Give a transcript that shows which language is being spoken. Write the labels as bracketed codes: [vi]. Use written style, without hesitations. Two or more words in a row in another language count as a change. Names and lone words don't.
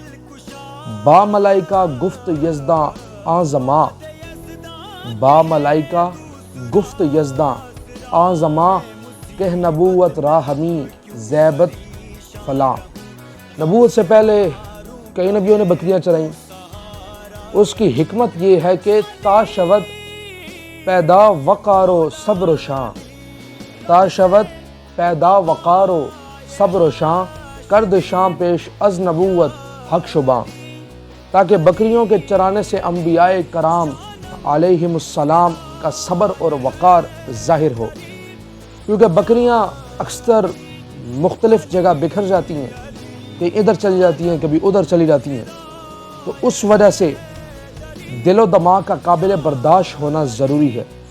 [fa] با ملائکہ گفت یزداں آن زماں، با ملائکہ گفت یزداں آن زماں، کہ نبوت راہ ہمیں زیبت فلاں۔ [ur] نبوت سے پہلے کئی نبیوں نے بکریاں چرائیں۔ اس کی حکمت یہ ہے کہ [fa] تا شود پیدا وقار و صبر و شان، تا شود پیدا وقار و صبر و شان، کرد شان پیش از نبوت حق شباں، [ur] تاکہ بکریوں کے چرانے سے انبیاء کرام علیہم السلام کا صبر اور وقار ظاہر ہو، کیونکہ بکریاں اکثر مختلف جگہ بکھر جاتی ہیں، کہیں ادھر چلی جاتی ہیں، کبھی ادھر چلی جاتی ہیں، تو اس وجہ سے دل و دماغ کا قابل برداشت ہونا ضروری ہے۔